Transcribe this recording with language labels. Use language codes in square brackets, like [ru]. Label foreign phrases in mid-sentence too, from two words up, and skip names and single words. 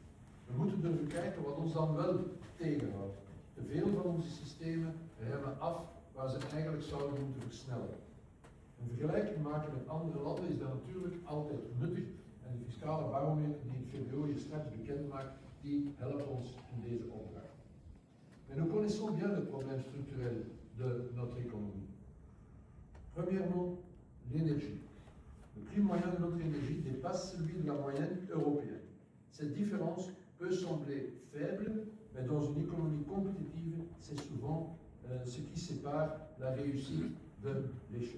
[nl] We moeten durven kijken wat ons dan wel tegenhoudt. Te veel van onze systemen remmen af waar ze eigenlijk zouden moeten versnellen. Een vergelijking maken met andere landen is dan natuurlijk altijd nuttig en de fiscale barometer die het VBO hier straks bekend maakt, die helpt ons in deze opdracht. [fr] Mais nous connaissons bien le problème structurel de notre économie. Premièrement, l'énergie. Le prix moyen de notre énergie dépasse celui de la moyenne européenne. Cette différence peut sembler faible, mais dans une économie compétitive, c'est souvent ce qui sépare la réussite de l'échec.